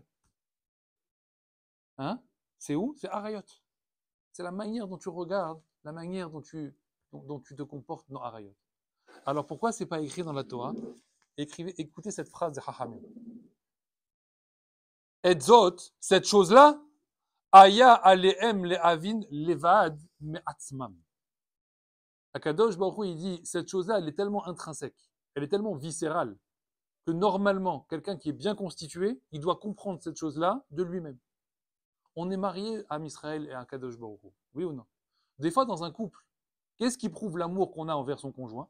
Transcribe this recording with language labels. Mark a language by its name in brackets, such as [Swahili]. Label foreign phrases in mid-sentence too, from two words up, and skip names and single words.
[French] Hein? C'est où? C'est Arayot. C'est la manière dont tu regardes, la manière dont tu te comportes dans Arayot. Alors pourquoi c'est pas écrit dans la Torah? Écoutez cette phrase de Chachamim. Et zot, cette chose-là, [Hebrew] היה עליהם להבין לבד מעצמם. [French] Akadosh Baruch Hu, il dit, cette chose-là, elle est tellement intrinsèque, elle est tellement viscérale, que normalement, quelqu'un qui est bien constitué, il doit comprendre cette chose-là de lui-même. On est marié à Israël et à Akadosh Baruch Hu, oui ou non? Des fois, dans un couple, qu'est-ce qui prouve l'amour qu'on a envers son conjoint?